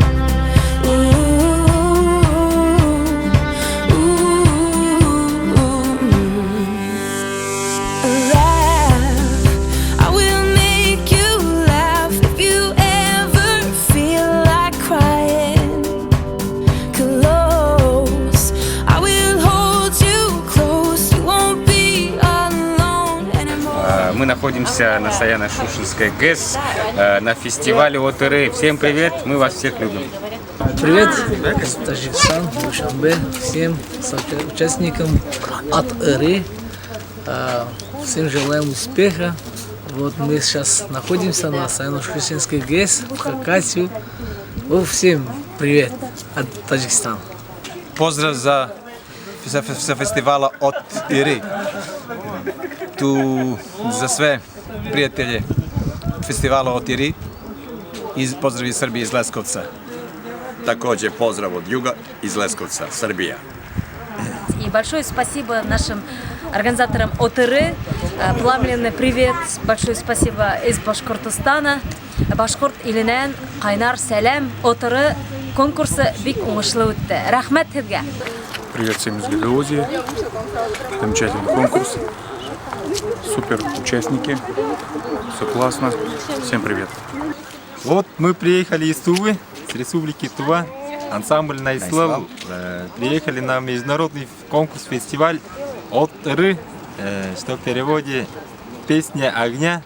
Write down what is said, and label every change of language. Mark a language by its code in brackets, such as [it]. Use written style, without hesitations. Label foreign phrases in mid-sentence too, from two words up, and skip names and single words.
[en] I will make you laugh if you ever feel like crying. Close, I will hold you close. You won't be alone anymore. [ru] Мы находимся на Саяно-Шушенской ГЭС на фестивале от Иры. Всем привет, мы вас всех любим. Привет, Таджикистан, Душанбе, всем участникам от Иры. Всем желаем успеха. Вот мы сейчас находимся на Саяно-Шушенской ГЭС в Хакасию. Всем привет от Таджикистана. [sr] Pozdrav sa festivala od Iri. Tu za sve prijatelje festivala od Iri i pozdrav iz Srbije, iz Leskovca. Također pozdrav od juga iz Leskovca, Srbija. [ru] И большое спасибо нашим организаторам от Иры. Пламенный привет, большое спасибо из Башкортостана. [ba] Башкорт иленен Кайнар Сәлем от Иры конкурсы бик уңышлы үтте. Рәхмәт һеҙгә. [ru] Привет всем из Гагаузии. Замечательный конкурс. Супер участники. Все классно. Всем привет. Вот мы приехали из Тувы, с республики Тува, ансамбль Найслав. Приехали на международный конкурс, фестиваль от Иры, что в переводе «Песня огня».